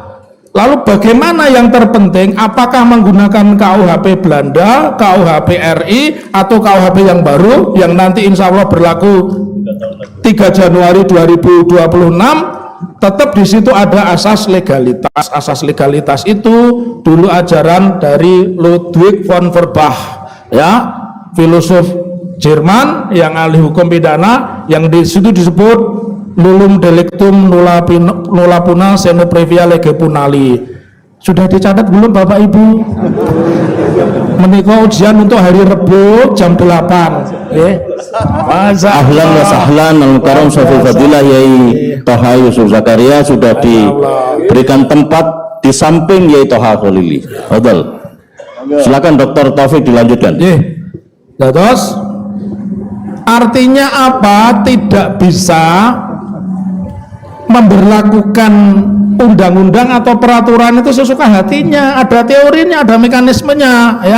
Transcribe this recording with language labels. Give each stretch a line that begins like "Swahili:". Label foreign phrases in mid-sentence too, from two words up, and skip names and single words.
Indonesian: Lalu bagaimana yang terpenting, apakah menggunakan KUHP Belanda, KUHP RI, atau KUHP yang baru yang nanti
Arabic: إن شاء الله
Indonesian: berlaku 3 Januari 2026? Tetap di situ ada asas legalitas. Asas legalitas itu dulu ajaran dari Ludwig von Feuerbach, ya, filosof Jerman yang ahli hukum pidana, yang di situ disebut
Latin: Nulum delictum nulla puna sine previa lege punali.
Indonesian: Sudah dicatat belum Bapak Ibu? Menikah ujian untuk hari Rebo jam 8.
Arabic: أهلا وسهلا الكرام
Indonesian: Sofil Fadilah Yai Toha Yusuf Zakaria sudah diberikan tempat di samping Yai Toha Kholili. Betul. Silakan Dr. Taufik dilanjutkan. Nah, terus artinya apa? Tidak bisa memberlakukan undang-undang atau peraturan itu sesuka hatinya, ada teorinya, ada mekanismenya, ya.